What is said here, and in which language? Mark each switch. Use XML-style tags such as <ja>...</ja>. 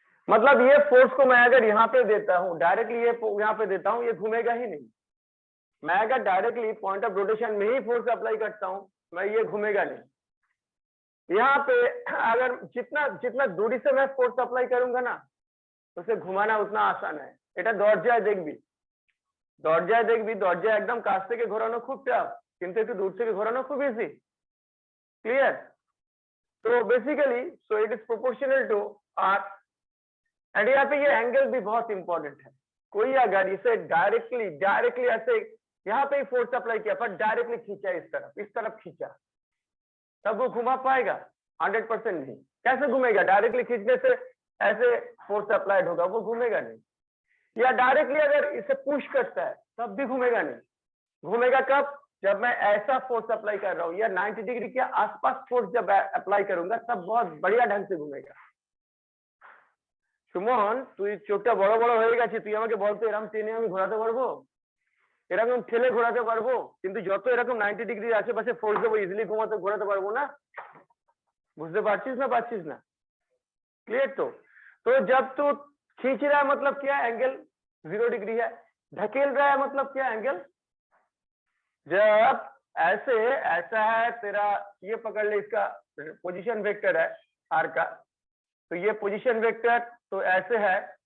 <hi>मतलब ये फोर्स को मैं अगर यहाँ पे देता हूँ, डायरेक्टली ये यहाँ पे देता हूँ, ये घूमेगा ही नहीं। मैं अगर डायरेक्टली पॉइंट ऑफ रोटेशन में ही फोर्स अप्लाई करता हूँ, मैं ये घूमेगा नहीं। यहाँ पे अगर जितना दूरी से मैं फोर्स अप्लाई करूंगा ना, उसे घुमाना उतना आसान है।</hi> <bn>এটা দরজায় দেখবি, দরজায় একদম কাছ থেকে ঘোরানো খুব টাফ, কিন্তু একটু দূর থেকে ঘোরানো খুব ইজি।</bn> <en>Clear? তো basically so it is proportional to আর</en> <hi>and यहाँ पे ये एंगल भी बहुत इंपॉर्टेंट है। कोई अगर इसे डायरेक्टली ऐसे यहाँ पे फोर्स अप्लाई किया पर डायरेक्टली खींचा इस तरफ खींचा, तब वो घुमा पाएगा? 100% नहीं। कैसे घूमेगा? डायरेक्टली खींचने से ऐसे फोर्स अप्लाइड होगा, वो घूमेगा नहीं। या डायरेक्टली अगर इसे पुश करता है तब भी घूमेगा नहीं। घूमेगा कब? जब मैं ऐसा फोर्स अप्लाई कर रहा हूँ या 90 डिग्री के आसपास फोर्स जब अप्लाई करूंगा तब बहुत बढ़िया ढंग से घूमेगा।</hi> <bn>সুমন, তুই চোখটা বড় বড় হয়ে গেছে, তুই আমাকে বলতো এরকম টেনে আমি ঘোরাতে পারবো, এরকম ঠেলে ঘোরাতে পারবো? কিন্তু যত এরকম 90 ডিগ্রি আশেপাশে ফোর্স দেবো ইজিলি ঘোরাতে পারবো না। বুঝতে পারছিস না? পারছিস না? क्लियर?</bn> <hi>तो जब तू खींच रहा है मतलब क्या? एंगल 0 डिग्री है। ढकेल रहा है मतलब क्या? एंगल, जब ऐसे ऐसा है तेरा, ये पकड़ ले, इसका पोजीशन वेक्टर है आर का, तो ये पोजीशन वेक्टर तो ऐसे है।</hi>